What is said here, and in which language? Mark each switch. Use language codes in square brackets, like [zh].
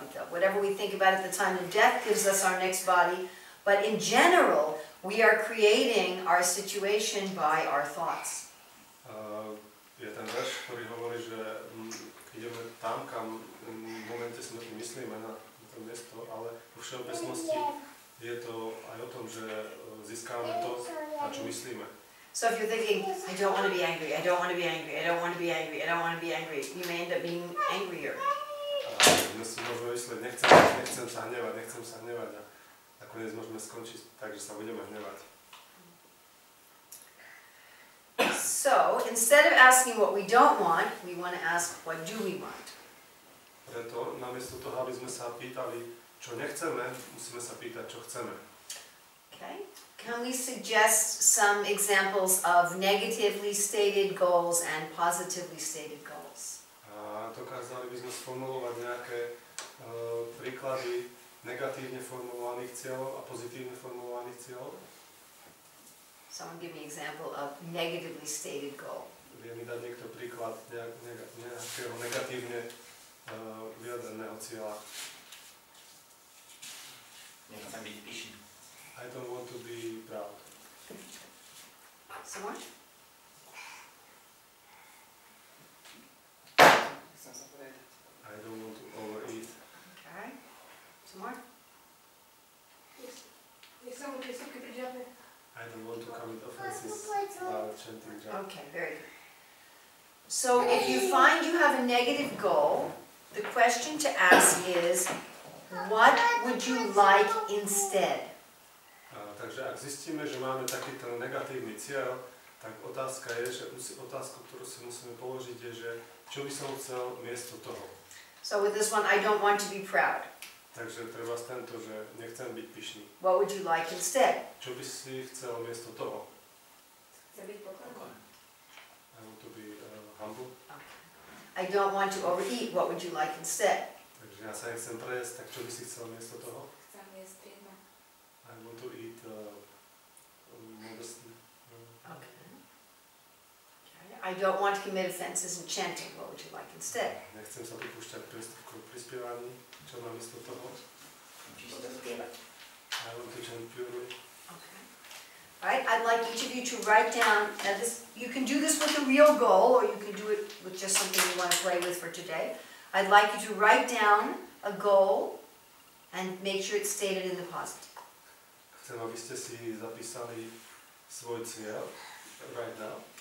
[en] Whatever we think about at the time of death gives us our next body, but in general, we are creating our situation by our thoughts. [sk] Je ten verš, ktorý hovorí, že ideme tam, kam v momente smrti myslíme na to miesto, ale vo všeobecnosti je to aj o tom, že získávame to, na čo myslíme. [en] So if you're thinking, I don't want to be angry, I don't want to be angry, I don't want to be angry, I don't want to be angry, you may end up being angrier. [sk] My si môžeme mysleť, nechcem sa hnevať a nakoniec môžeme skončiť tak, že sa budeme hnevať. [en] So instead of asking what we don't want, we want to ask what do we want. [sk] Preto namiesto toho, aby sme sa pýtali, čo nechceme, musíme sa pýtať, čo chceme. [en] Okay. Can we suggest some examples of negatively stated goals and positively stated goals? [sk] A dokázali by sme sformulovať nejaké príklady negatívne formulovaných cieľov a pozitívne formulovaných cieľov? [en] Someone give me an example of negatively stated goal. [sk] Vie mi dať niekto príklad nejakého negatívne vyjadreného cieľa? Nechcem byť pyšný. [en] I don't want to be proud. Someone? [sk] Chcem sa povedať. [en] I don't want to overeat. Okay. Someone? I don't want to commit offenses while chanting japa. Okay, very good. So if you find you have a negative goal, the question to ask is, what would you like instead? [sk] Takže ak zistíme, že máme takýto negatívny cieľ, tak otázka je, že otázku, ktorú si musíme položiť, je, že čo by som chcel miesto toho. [en] So with this one, I don't want to be proud. [sk] Takže treba tento, že nechcem byť pyšný. [en] What would you like instead? [sk] Čo by si chcel miesto toho? Chcem byť pokojný. [en] I want to be humble. I don't want to overeat. What would you like instead? [sk] Takže ja sa nechcem prejesť, tak čo by si chcel miesto toho? Chcem jesť triedma. [en] I want to eat modestly. Okay. I don't want to commit offenses in chanting. What would you like instead? [sk] Nechcem sa dopúšťať priestupkov pri spievaní. Čo mám miesto toho? [en] I want to chant purely. Okay. All right. I'd like each of you to write down this. You can do this with a real goal, or you can do it with just something you want to play with for today. I'd like you to write down a goal and make sure it's stated in the positive. [sk] Chcem, aby ste si zapísali svoj cieľ [en] right now.